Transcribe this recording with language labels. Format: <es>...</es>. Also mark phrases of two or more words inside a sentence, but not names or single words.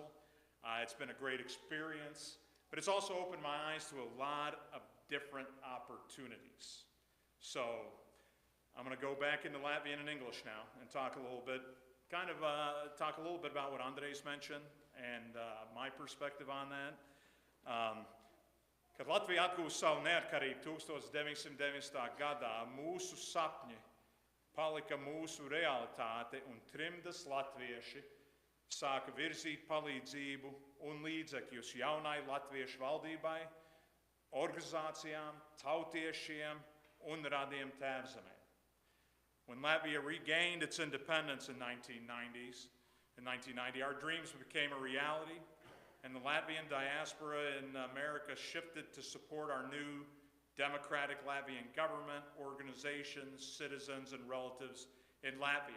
<en>It's been a great experience, but it's also opened my eyes to a lot of different opportunities. So, I'm going to go back into Latvian and English now and talk a little bit about what Andrejs mentioned and my perspective on that.</en> <lv>Kad Latvija atgūst savu neatkarību 1990. gadā, mūsu sapņi palika mūsu realitāte, un trimdas latvieši sāka virzīt palīdzību un līdzekļus jaunai latviešu valdībai, organizācijām, tautiešiem un radiem tēvzemēm.</lv> <en>When Latvia regained its independence in 1990, our dreams became a reality, and the Latvian diaspora in America shifted to support our new democratic Latvian government, organizations, citizens, and relatives in Latvia.</en>